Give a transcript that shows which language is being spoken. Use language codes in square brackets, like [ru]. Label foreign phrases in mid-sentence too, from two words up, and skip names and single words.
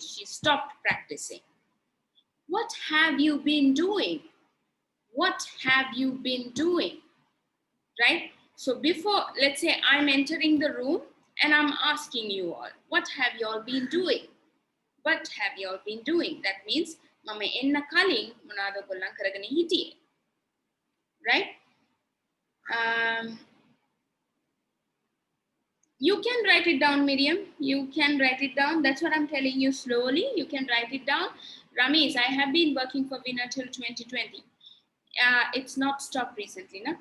[en] She stopped practicing. What have you been doing? What have you been doing? Right? So before, let's say I'm entering the room and I'm asking you all, what have you all been doing? What have you all been doing? That means, [si] මම එන්න කලින් මොනාද ගොල්ලන් කරගෙන හිටියේ. [en] Right? You can write it down, Miriam. You can write it down. That's what I'm telling you slowly. You can write it down. Ramesh, I have been working for Winner till 2020. It's not stopped recently, no?